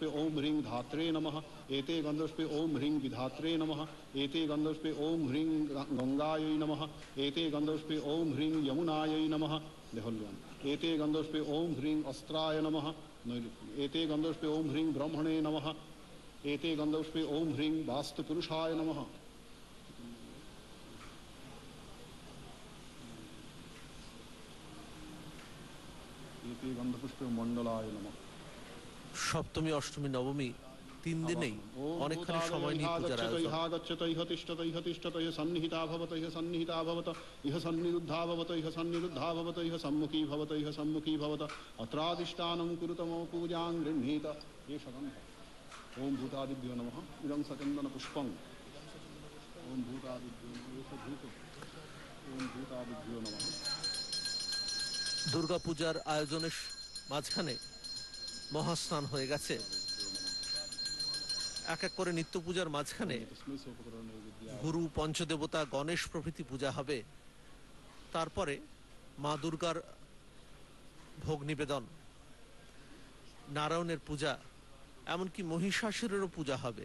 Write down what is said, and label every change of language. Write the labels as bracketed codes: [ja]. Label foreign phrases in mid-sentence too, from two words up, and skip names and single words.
[sa] ॐ ह्रीं धात्रे नमः एते गन्धपुष्पे ॐ ह्रीं विधात्रे नमः एते गन्धपुष्पे ॐ ह्रीं गङ्गायै नमः एते गन्धपुष्पे ॐ ह्रीं यमुनायै नमः एते गन्धपुष्पे ॐ ह्रीं अस्त्राय नमः एते गन्धपुष्पे ॐ ह्रीं ब्रह्मणे नमः एते गन्धपुष्पे ॐ ह्रीं वास्तुपुरुषाय नमः एते गन्धपुष्पे मण्डलाय नमः। [bn] সপ্তমী অষ্টমী নবমী 3 দিনেই অনেকখানি সময় নিয়ে পূজার আয়োজন। [sa] গচ্ছত ইহ তিষ্ঠত ইহ তিষ্ঠত ইহ সন্নিহিতা ভবত ইহ সন্নিহিতা ভবত ইহ সন্নিরুদ্ধা ভবত ইহ সন্নিরুদ্ধা ভবত ইহ সম্মুখী ভবত ইহ সম্মুখী ভবত অত্রাদিষ্টাनं কুরুত মম পূজাং গৃহীত এষ গন্ধ ওম ভূতাদিভ্যো নমঃ ইদং সচন্দন পুষ্পং ওম ভূতাদিভ্যো নমঃ এষ ভূত ওম ভূতাদিভ্যো নমঃ। [bn] দুর্গাপূজার আয়োজনের মাঝখানে মহাস্নান হয়ে গেছে। এক এক করে নিত্য পূজার মাঝখানে গুরু পঞ্চদেবতা গণেশ প্রভৃতি পূজা হবে। তারপরে মা দুর্গার ভোগ নিবেদন, নারায়ণের পূজা, এমনকি মহিষাসুরেরও পূজা হবে।